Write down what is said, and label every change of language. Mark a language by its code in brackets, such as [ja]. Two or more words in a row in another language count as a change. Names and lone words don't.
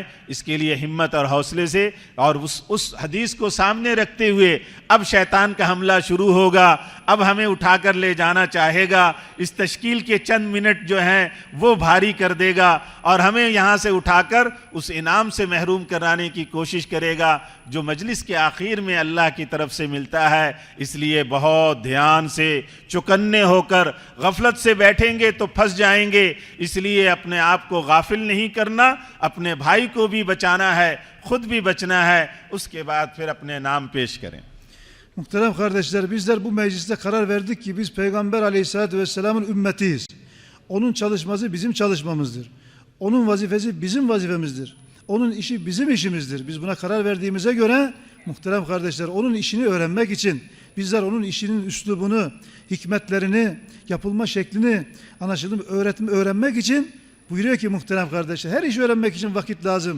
[ur] اس کے لیے ہمت اور حوصلے سے اور اس حدیث کو سامنے رکھتے ہوئے اب شیطان کا حملہ شروع ہوگا، اب ہمیں اٹھا کر لے جانا چاہے گا، اس تشکیل کے چند منٹ جو ہیں وہ بھاری کر دے گا اور ہمیں یہاں سے اٹھا کر اس انعام سے محروم کرانے کی کوشش کرے گا جو مجلس کے آخر میں اللہ کی طرف سے ملتا ہے. اس لیے بہت دھیان سے چوکنے ہو کر غفلت سے بیٹھیں گے تو پھنس جائیں گے. اس لیے اپنے آپ کو غافل نہیں کرنا، اپنے بھائی کو بھی بچانا ہے، خود بھی بچنا ہے، اس کے بعد پھر اپنے نام پیش کریں. [tr] Muhterem kardeşler, bizler bu mecliste karar verdik ki biz Peygamber Aleyhisselatü Vesselam'ın ümmetiyiz. Onun çalışması bizim çalışmamızdır. Onun vazifesi bizim vazifemizdir. Onun işi bizim işimizdir. Biz buna karar verdiğimize göre muhterem kardeşler, onun işini öğrenmek için bizler onun işinin üslubunu, hikmetlerini, yapılma şeklini öğrenmek için buyuruyor ki muhterem kardeşler, her işi öğrenmek için vakit lazım.